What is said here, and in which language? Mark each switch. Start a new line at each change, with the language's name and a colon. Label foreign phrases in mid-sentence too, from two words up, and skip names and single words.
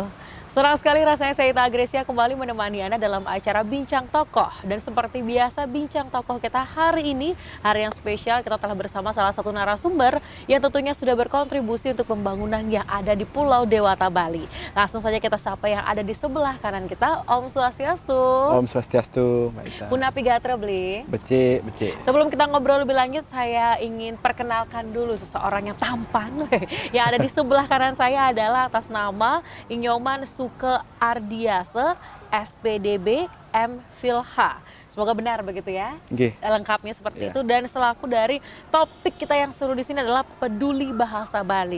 Indonesian: Senang sekali rasanya saya Ita Agresia kembali menemani Anda dalam acara Bincang Tokoh. Dan seperti biasa Bincang Tokoh kita hari ini, hari yang spesial, kita telah bersama salah satu narasumber yang tentunya sudah berkontribusi untuk pembangunan yang ada di Pulau Dewata, Bali. Langsung saja kita sapa yang ada di sebelah kanan kita,
Balinese: Om Swastiastu. Om Swastiastu, Mbak Ita. Punapi Gatra Beli. Becik, becik.
Indonesian: Sebelum kita ngobrol lebih lanjut, saya ingin perkenalkan dulu seseorang yang tampan. Yang ada di sebelah kanan saya adalah atas nama Inyoman Suke Ardiase, SPDB M Philha. Semoga benar begitu ya. Nggih. Lengkapnya seperti itu. Dan selaku dari topik kita yang seru di sini adalah peduli bahasa Bali.